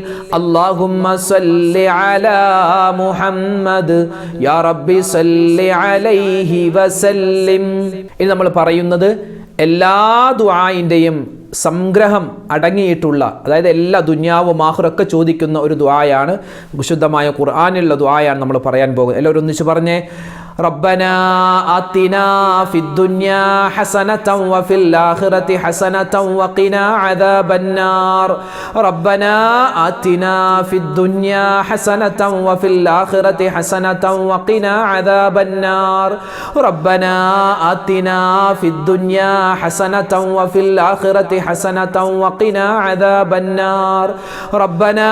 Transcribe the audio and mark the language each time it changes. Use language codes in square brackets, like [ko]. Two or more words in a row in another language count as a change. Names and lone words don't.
[ar] اللهم صل على محمد يا رب صل عليه وسلم. [ml] ഇനി നമ്മൾ പറയുന്നത് എല്ലാ ദുആഇൻ്റെയും സംഗ്രഹം അടങ്ങിയിട്ടുള്ള, അതായത് എല്ലാ ദുനിയാവും ആഖിറൊക്കെ ചോദിക്കുന്ന ഒരു ദുആയാണ്, വിശുദ്ധമായ ഖുർആനിലുള്ള ദുആയാണ് നമ്മൾ പറയാൻ പോകുന്നത്. എല്ലാവരും ഒന്നിച്ച് പറഞ്ഞേ, [ar] ربنا آتنا في الدنيا حسنة وفي الآخرة حسنة وقنا عذاب النار ربنا آتنا في الدنيا حسنة وفي الآخرة حسنة وقنا عذاب النار ربنا آتنا في الدنيا حسنة وفي الآخرة حسنة وقنا عذاب النار ربنا